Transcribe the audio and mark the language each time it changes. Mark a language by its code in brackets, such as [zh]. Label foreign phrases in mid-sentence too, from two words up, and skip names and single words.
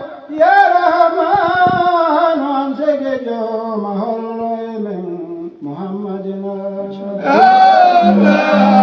[ar] Ya Rahman, [ff] am sege jo mahol men Muhammadina. [ar] Allah.